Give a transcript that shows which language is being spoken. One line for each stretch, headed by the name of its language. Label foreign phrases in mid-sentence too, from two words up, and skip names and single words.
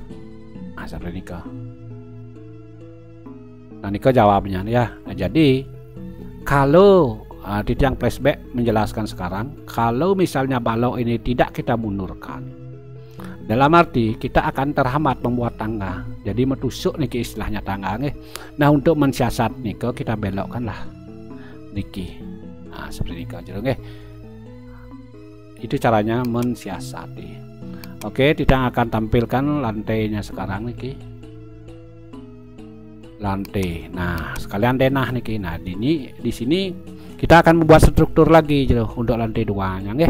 Indonesian: Nah seperti ini ke. Nah ini ke jawabnya ya. Nah, jadi kalau di tiang flashback menjelaskan sekarang, kalau misalnya balok ini tidak kita mundurkan, dalam arti kita akan terhambat membuat tangga. Jadi metusuk niki istilahnya tangga nih. Nah untuk mensiasat niki kita belokkanlah niki. Nah seperti niki aja nggih. Itu caranya mensiasati. Oke, kita akan tampilkan lantainya sekarang niki. Lantai. Nah, sekalian denah niki. Nah, di sini kita akan membuat struktur lagi gitu untuk lantai 2-nya nggih.